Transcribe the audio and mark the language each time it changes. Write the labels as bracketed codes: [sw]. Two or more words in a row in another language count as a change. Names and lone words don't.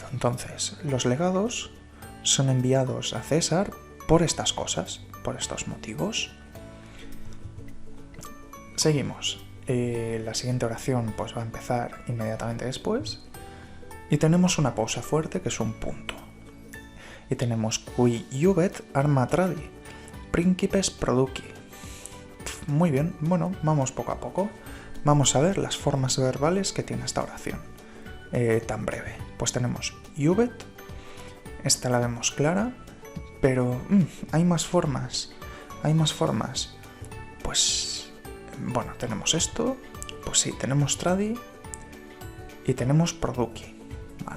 [es] Entonces, los legados son enviados a César por estas cosas, por estos motivos. Seguimos. La siguiente oración pues va a empezar inmediatamente después. Y tenemos una pausa fuerte que es un punto. Y tenemos [la] qui iubet arma tradi, principes produci. [es] Muy bien, bueno, vamos poco a poco. Vamos a ver las formas verbales que tiene esta oración tan breve. Pues tenemos iubet, esta la vemos clara, pero hay más formas. Pues, bueno, tenemos esto, pues sí, tenemos tradi y tenemos produci, ¿vale?